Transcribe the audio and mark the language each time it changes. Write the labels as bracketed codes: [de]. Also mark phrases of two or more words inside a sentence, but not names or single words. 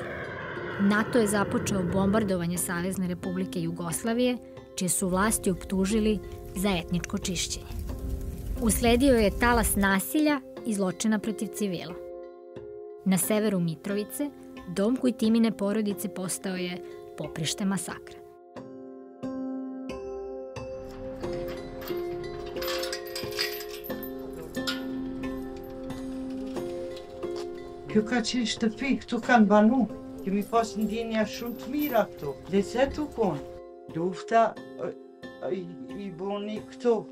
[sr] NATO je započeo bombardovanje Savezne Republike Jugoslavije, čije su vlasti optužili za etničko čišćenje. Usledio je talas nasilja i zločina protiv civila. Na severu Mitrovice, dom Kujtimine porodice postao je poprište masakra. [sq] Kjo ka qenë shtëpi, këtu kanë banu. Kemi pas ndjenja shumë të mira këtu. Lecet u konë. Lufta i boni këtu.